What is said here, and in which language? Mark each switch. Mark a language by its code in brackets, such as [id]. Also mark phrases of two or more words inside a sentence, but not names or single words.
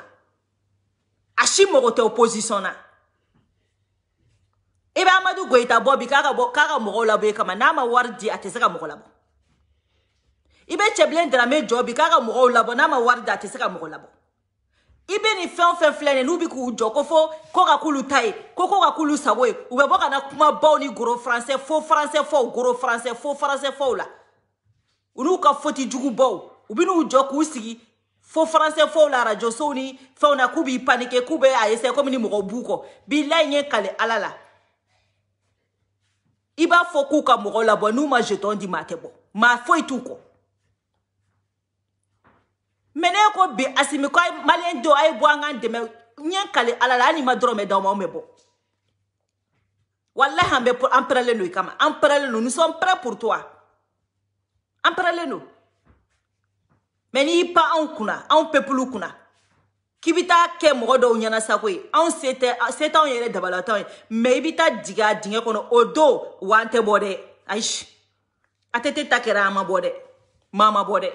[bm] A si mɔgɔ tɛ opposition na. I bɛ Amadu Goyita bɔ bi k'a ka mɔgɔw labɔ i kama n'a ma wari di a tɛ se ka mɔgɔ labɔ. I bɛ Cɛbilen Dramé jɔ bi k'a ka mɔgɔw labɔ n'a ma wari di a tɛ se ka mɔgɔ labɔ. I bɛ nin fɛn o fɛn filɛ nin n'u bɛ k'u jɔ ko fo ko ka k'ulu ta ye ko ka k'ulu sago ye u bɛ bɔ ka na kumabaw ni [fr] gros français faux français [bm] fɔw [fr] gros français faux français [bm] fɔw la u n'u ka foti jugubaw u bɛ n'u jɔ k'u sigi [fr] faux français [bm] fɔw la radio sow ni fɛnw na k'u b'i paniquer k'u bɛ a essayer comme ni mɔgɔ b'u kɔ bilayi n ye kale ala la i b'a fɔ k'u ka mɔgɔ labɔ n'u ma jeton di maa tɛ bɔ maa foyi t'u kɔ. Mais ne ko bi Assimi ko malien do ay bo an dɛmɛ ɲɛ kale ala la ani ma dɔrɔmɛ d'aw ma me bɔ wallahi an bɛ an prêle no kama an prêle no [fr] nous sommes prêts pour toi [bm] an prêle no mais ni pa an kuna an peuple kuna k'i bɛ taa kɛ mɔgɔ dɔw ɲɛna sago ye an se t'anw yɛrɛ dabalatɔw ye mais i bɛ taa jigin a dingɛ kɔnɔ o don wa an tɛ bɔ dɛ ayi a tɛ ta kɛra an ma bɔ dɛ maa ma bɔ dɛ.